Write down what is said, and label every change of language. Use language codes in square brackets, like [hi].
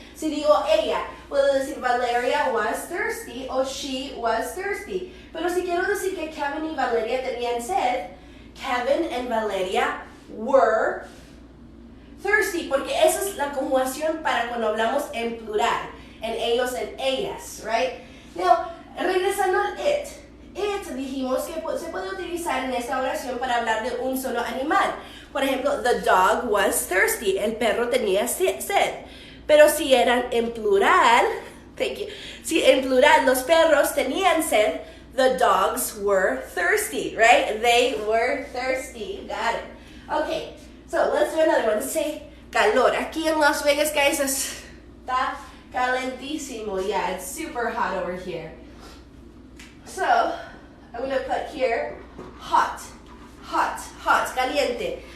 [es] Si digo ella, puedo decir [en] Valeria was thirsty [es] o [en] she was thirsty. [es] Pero si quiero decir que Kevin y Valeria tenían sed, [en] Kevin and Valeria were thirsty, [es] porque esa es la conjugación para cuando hablamos en plural, en ellos, en ellas, right? Now, regresando al it. It dijimos que se puede utilizar en esta oración para hablar de un solo animal. Por ejemplo, [en] the dog was thirsty. [es] El perro tenía sed. Pero si eran en plural, [en] thank you. [es] Si en plural los perros tenían sed, [en] the dogs were thirsty, [es] right? [en] They were thirsty. Got it. Okay, so let's do another one. Let's say calor. [es] Aquí en Las Vegas, guys, está calentísimo. [en] Yeah, it's super hot over here. So, I'm going to put here hot, hot, hot, caliente.